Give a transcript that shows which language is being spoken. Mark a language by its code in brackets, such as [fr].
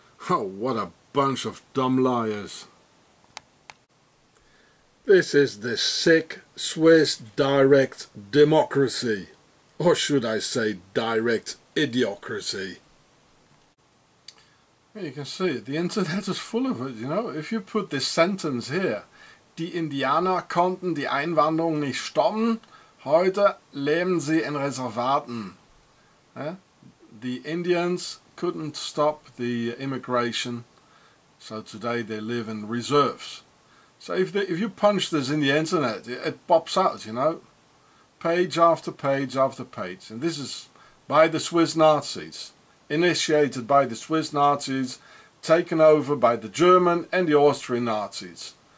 [en] Oh, what a bunch of dumb liars. This is the sick Swiss direct democracy. or should I say direct idiocracy. You can see it, the internet is full of it, you know. If you put this sentence here, [de] die Indianer konnten die Einwanderung nicht stoppen, heute leben sie in Reservaten. [en] The Indians couldn't stop the immigration, so today they live in reserves. So if you punch this in the internet, it pops out, you know, page after page after page. And this is by the Swiss Nazis, initiated by the Swiss Nazis, taken over by the German and the Austrian Nazis.